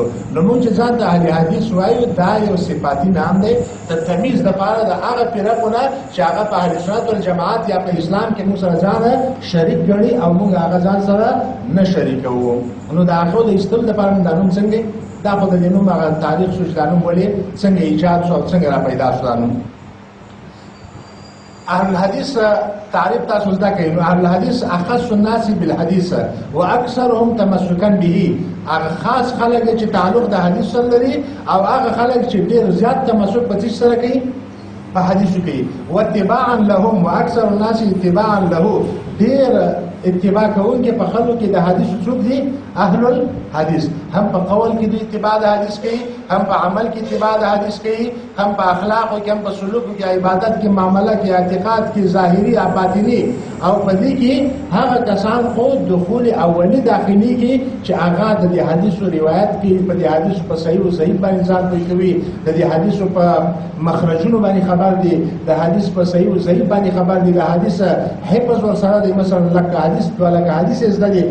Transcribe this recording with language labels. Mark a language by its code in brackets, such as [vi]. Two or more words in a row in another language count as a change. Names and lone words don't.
[ps] نو موږ چې ځان د اهل حدیث وایو دا یو صفاتي نام دی د تمیز لپاره د هغه فرقو نه چې هغه په اهل سنت والجماعت یا په اسلام کې موږ سره ځان شریک ګڼي او موږ هغه ځان سره نه شریکوو. نو د هغو د ایستلو لپاره دا نوم څنګه دا په دې نوم هغه تاریخ شو چې دا نوم ولې څنګه ایجاد شو او څنګه را پیدا شو دا نوم. اهل الحديث تعریف تاسو زده کوي. [ar] نو اهل الحديث اخص الناس بالحديث واكثرهم تمسكا به. [ps] هغه خاص خلک چې تعلق د حدیث سره لري او هغه خلک چې ډېر زیات تمسک په څه سره کوي؟ په حدیثو کوي. [ar] واتباعا لهم واكثر الناس اتباعا له. [ps] ډېر اتباع کوونکي په خلکو کې د حدیث څوک دي؟ اهل الحديث. هم په قول کې د اتباع د حدیث کوي، هم په عمل کې اتباع د حدیث کوي، هم په اخلاق کې، هم په سلوک کې، عبادت کې، معاملات کې، اعتقاد کې، ظاهري او باطني. او په دې کې هغه کسان خو دخول اولی داخلي کې چې هغه د حدیثو روایت کې په دې حدیث په صحیح او ضعیف باندې ځان کوي، د دې حدیثو په مخرجونو باندې خبر دي، د حدیث په صحیح او ضعیف باندې خبر دي، د حدیث حفظ ور سره د مثلا لکه حدیث ولکه حدیث زده دي.